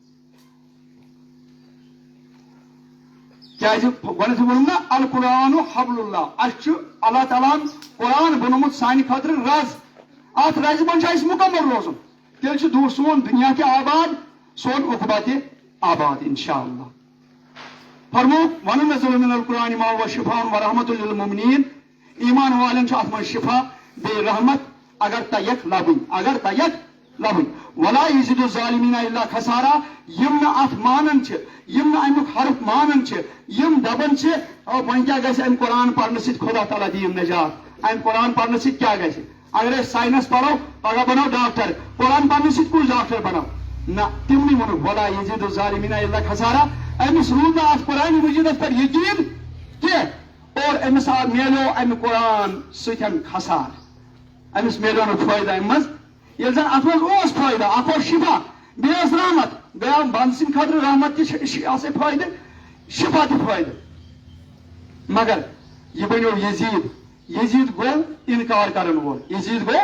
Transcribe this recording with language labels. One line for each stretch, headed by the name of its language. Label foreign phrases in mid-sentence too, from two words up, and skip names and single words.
Kashmiri: کیازِ گۄڈنیتھٕے ووٚنُم نا
Arabic: القرآن حبل اللہ
Kashmiri: اسہِ چھُ اللہ تعالیٰ ہن قرآن بنومُت سانہِ خٲطرٕ رز اتھ رزِ منٛز چھُ اسہِ مکمل روزُن تیٚلہِ چھُ سون دُنیا تہِ آباد سون عقبہ تہِ آباد
Arabic: انشاء اللہ
Kashmiri: فرموک
Arabic: وننزل من القرآن ما هو شفاء ورحمت للمؤمنین
Kashmiri: ایمان والٮ۪ن چھُ اتھ منٛز شفا بیٚیہِ رحمت اگر تیک لبٕنۍ
Arabic: ولا یزید الظالمین الا خسارا
Kashmiri: یم نہٕ اتھ مانان چھِ یم نہٕ امیُک حرف مانان چھِ یم دپان چھِ وۄنۍ کیاہ گژھِ امہِ قرآن پرنہٕ سۭتۍ خدا تعالیٰ دِیِن نجات امہِ قرآن پرنہٕ سۭتۍ کیاہ گژھِ اگر أسۍ ساینس پرو پگہہ بنو ڈاکٹر قرآن پرنہٕ سۭتۍ کُس ڈاکٹر بنو نہ تمنٕے ووٚنُکھ
Arabic: ولا یزید الظالمین الا خسارا
Kashmiri: أمِس روٗد نہٕ اتھ قرآن مجیدس پٮ۪ٹھ یقیٖن کینٛہہ اور أمِس میلیو امہِ قرآن سۭتۍ خسار أمِس میلیو نہٕ فٲیدٕ امہِ منٛز ییٚلہِ زن اتھ منٛز اوس فٲیدٕ اکھ اوس شفا بیٚیہِ ٲس رحمت گٔیو بنٛدٕ سٕنٛدِ خٲطرٕ رحمت تہِ آسے فٲیدٕ شفا تہِ فٲیدٕ مگر یہِ بنیو یزید گوٚو انکار کرن وول یہِ